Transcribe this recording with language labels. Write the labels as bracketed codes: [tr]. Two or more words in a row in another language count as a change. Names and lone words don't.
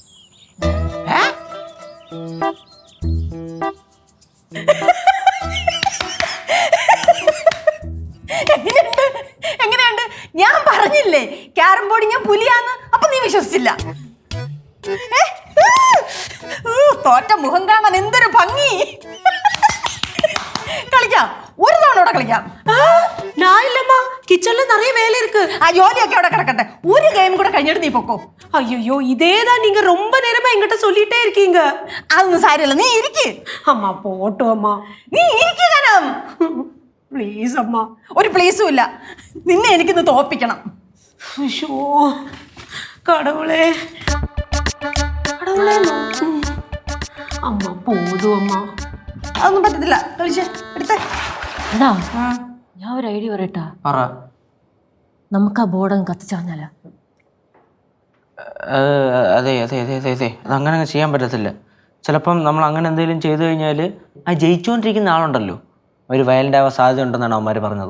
[ml] എങ്ങനെയുണ്ട്? ഞാൻ പറഞ്ഞില്ലേ ക്യാരം ബോർഡ് ഞാൻ പുലിയാന്ന്. അപ്പൊ നീ വിശ്വസിച്ചില്ല. തോറ്റ മുഖം കാണാൻ എന്തൊരു ഭംഗി. കളിക്കാം, ഒരു തവണ ഇവിടെ കളിക്കാം. [ta] நான் இல்லம்மா, கிச்சன்ல நிறைய வேலை இருக்கு. [ml] ആ ജോലിയൊക്കെ അവിടെ കിടക്കട്ടെ. ഒരു ഗെയിം കൂടെ കഴിഞ്ഞിട്ട് നീ പൊക്കോ. [ta] ஐயோ இதேதான் நீங்க ரொம்ப நேரமா என்கிட்ட சொல்லிட்டே இருக்கீங்க. [ml] അതൊന്നും സാരമില്ല, നീ ഇരിക്ക്. [ta] அம்மா போட்டும் அம்மா, [ml] നീ ഇരിക്കണം. [ta] ப்ளீஸ் அம்மா. [ml] ഒരു പ്ലീസും ഇല്ല. നിന്നെ എനിക്കിന്ന് തോപ്പിക്കണം. [ta] ஐயோ கடவுளே கடவுளே. அம்மா போதும் அம்மா. [ml] അതൊന്നും പറ്റത്തില്ല. കളിച്ചേ എടുത്തേ. എടാ ഞാൻ ഒരു ഐഡിയ പറയട്ടാ. നമുക്ക് ആ ബോർഡ് കത്തിച്ചറിഞ്ഞാലോ? അതെ അതങ്ങനെ ചെയ്യാൻ പറ്റത്തില്ല. ചിലപ്പം നമ്മൾ അങ്ങനെ എന്തെങ്കിലും ചെയ്തു കഴിഞ്ഞാൽ ആ ജയിച്ചുകൊണ്ടിരിക്കുന്ന ആളുണ്ടല്ലോ ഒരു വയലന്റ് ആവാൻ സാധ്യത ഉണ്ടെന്നാണ് അവന്മാർ പറഞ്ഞത്.